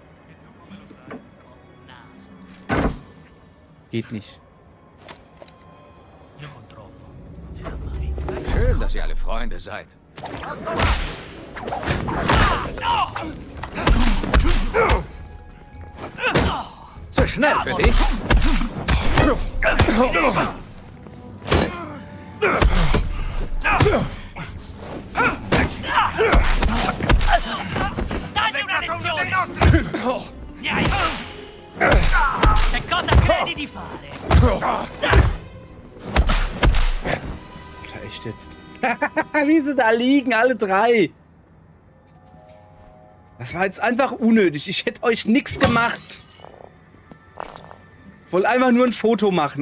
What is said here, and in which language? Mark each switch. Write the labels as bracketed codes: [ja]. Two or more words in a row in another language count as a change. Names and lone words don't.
[de] Geht nicht. Schön, dass ihr alle Freunde seid. Zu schnell für dich. [it] Dagli una lezione! Che cosa credi di fare? [de] Alter, echt jetzt? Wie sie da liegen, alle drei. Das war jetzt einfach unnötig. Ich hätte euch nichts gemacht. Ich wollte einfach nur ein Foto machen.